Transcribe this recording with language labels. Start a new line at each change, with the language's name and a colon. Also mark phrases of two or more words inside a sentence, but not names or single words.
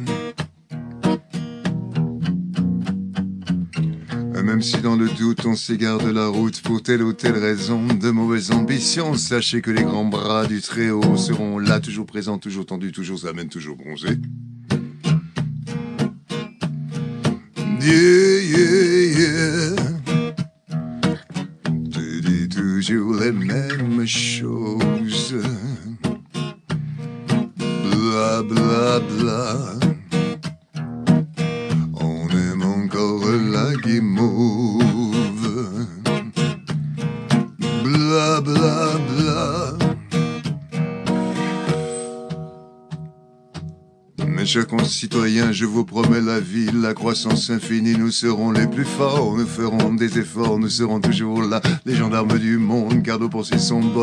French: Même si dans le doute on s'égare de la route pour telle ou telle raison, de mauvaises ambitions, sachez que les grands bras du Très-Haut seront là, toujours présents, toujours tendus, toujours amènes, toujours bronzés.
English: Yeah, yeah, yeah.
French: Tu dis toujours les mêmes choses. Bla bla bla. La guimauve, bla bla bla. Mes chers concitoyens, je vous promets la vie, la croissance infinie, nous serons les plus forts, nous ferons des efforts, nous serons toujours là, les gendarmes du monde, car nos pensées sont bonnes,